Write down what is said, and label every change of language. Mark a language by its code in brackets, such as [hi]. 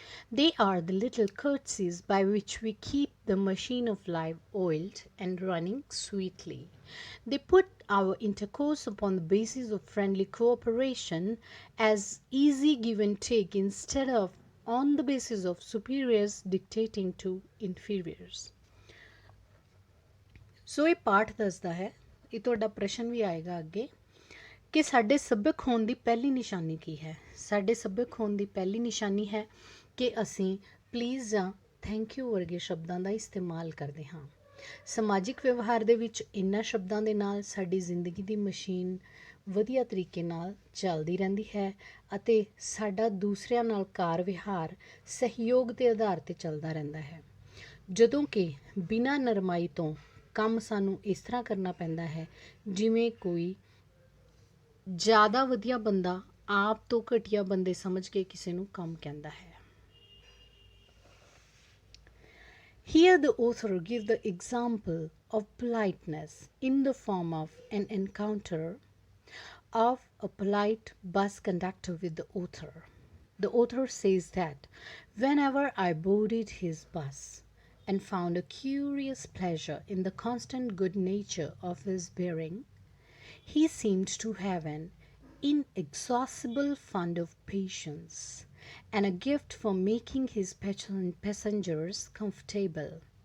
[en] They are the little courtesies by which we keep the machine of life oiled and running sweetly. They put our intercourse upon the basis of friendly cooperation as easy give and take instead of on the basis of superiors dictating to inferiors. [pa] ਸੋ ਇਹ ਪਾਠ ਦੱਸਦਾ ਹੈ, ਇਹ ਤੁਹਾਡਾ ਪ੍ਰਸ਼ਨ ਵੀ ਆਏਗਾ ਅੱਗੇ, ਕਿ ਸਾਡੇ ਸੱਭਿਅਕ ਹੋਣ ਦੀ ਪਹਿਲੀ ਨਿਸ਼ਾਨੀ ਕੀ ਹੈ। ਸਾਡੇ ਸੱਭਿਅਕ ਹੋਣ ਦੀ ਪਹਿਲੀ ਨਿਸ਼ਾਨੀ ਹੈ ਕਿ ਅਸੀਂ ਪਲੀਜ਼ ਜਾਂ ਥੈਂਕ ਯੂ ਵਰਗੇ ਸ਼ਬਦਾਂ ਦਾ ਇਸਤੇਮਾਲ ਕਰਦੇ ਹਾਂ। ਸਮਾਜਿਕ ਵਿਵਹਾਰ ਦੇ ਵਿੱਚ ਇਹਨਾਂ ਸ਼ਬਦਾਂ ਦੇ ਨਾਲ ਸਾਡੀ ਜ਼ਿੰਦਗੀ ਦੀ ਮਸ਼ੀਨ ਵਧੀਆ ਤਰੀਕੇ ਨਾਲ ਚੱਲਦੀ ਰਹਿੰਦੀ ਹੈ ਅਤੇ ਸਾਡਾ ਦੂਸਰਿਆਂ ਨਾਲ ਕਾਰ ਵਿਹਾਰ ਸਹਿਯੋਗ ਦੇ ਆਧਾਰ 'ਤੇ ਚੱਲਦਾ ਰਹਿੰਦਾ ਹੈ। ਜਦੋਂ ਕਿ ਬਿਨਾਂ ਨਰਮਾਈ ਤੋਂ ਕੰਮ ਸਾਨੂੰ ਇਸ ਤਰ੍ਹਾਂ ਕਰਨਾ ਪੈਂਦਾ ਹੈ ਜਿਵੇਂ ਕੋਈ ਜ਼ਿਆਦਾ ਵਧੀਆ ਬੰਦਾ ਆਪ ਤੋਂ ਘਟੀਆ ਬੰਦੇ ਸਮਝ ਕੇ ਕਿਸੇ ਨੂੰ ਕੰਮ ਕਹਿੰਦਾ ਹੈ। [en] Here the author gives the example of politeness in the form of an encounter of a polite bus conductor with the author. The author says that whenever I boarded his bus and found a curious pleasure in the constant good nature of his bearing, he seemed to have an inexhaustible fund of patience and a gift for making his passengers comfortable.